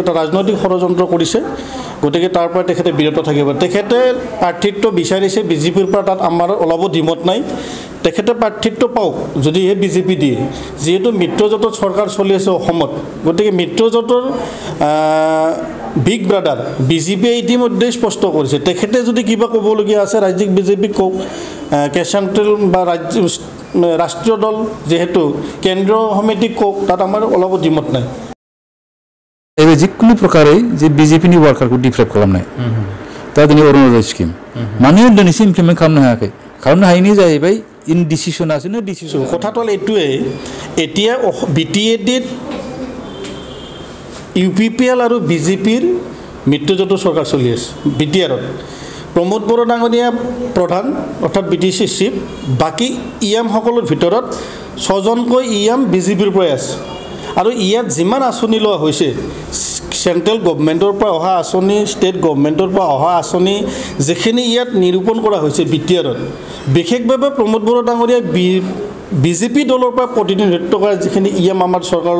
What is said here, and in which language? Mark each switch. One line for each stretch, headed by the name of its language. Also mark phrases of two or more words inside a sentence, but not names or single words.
Assamese: এটা ৰাজনৈতিক ষড়যন্ত্ৰ কৰিছে গতিকে তাৰ পৰা তেখেতে বিৰত থাকিব তেখেতে প্ৰাৰ্থিত্ব বিচাৰিছে বিজেপিৰ পৰা তাত আমাৰ অলপো দ্বিমত নাই তেখেতে প্ৰাৰ্থিত্ব পাওক যদিহে বিজেপি দিয়ে যিহেতু মিত্ৰজোঁটত চৰকাৰ চলি আছে অসমত গতিকে মিত্ৰজোঁটৰ
English: big brother
Assamese: বিজেপিয়ে ইতিমধ্যে স্পষ্ট কৰিছে তেখেতে যদি কিবা ক'বলগীয়া আছে ৰাজ্যিক বিজেপিক কওক চেণ্ট্ৰেল বা ৰাষ্ট্ৰীয় দল যেহেতু কেন্দ্ৰীয় সমিতিক কওক তাত আমাৰ অলপো দ্বিমত নাই
Bodo: एबे जिकुनु प्रकारै जे बिजेपिनि वार्कारखौ डिफ्रेक्ट खालामनाय दा दिनै अरुणोदय स्किम मानो दिनैसिम इमप्लिमेन्ट खालामनो हायाखै खालामनो हायैनि जाहैबाय इनडिसिसनासोनो डिसिसन
Assamese: কথাটো হ'ল এইটোৱে এতিয়া বিটিএডিত ইউপিপিএল আৰু বিজেপিৰ মিত্ৰজোঁটৰ চৰকাৰ চলি আছে বিটিআৰত প্ৰমোদ বড়ো ডাঙৰীয়া প্ৰধান অৰ্থাৎ বিটিচি চিফ বাকী ইএমসকলৰ ভিতৰত 6জনকৈ ইএম বিজেপিৰ পৰাই আছে আৰু ইয়াত যিমান আঁচনি লোৱা হৈছে
English: central government
Assamese: পৰা অহা আঁচনি
English: state government
Assamese: পৰা অহা আঁচনি যিখিনি ইয়াত নিৰূপণ কৰা হৈছে বিটিআৰত বিশেষভাৱে প্ৰমোদ বড়ো ডাঙৰীয়াই বিজেপি দলৰ পৰা প্ৰতিনিধিত্ব কৰা যিখিনি ইএম আমাৰ চৰকাৰৰ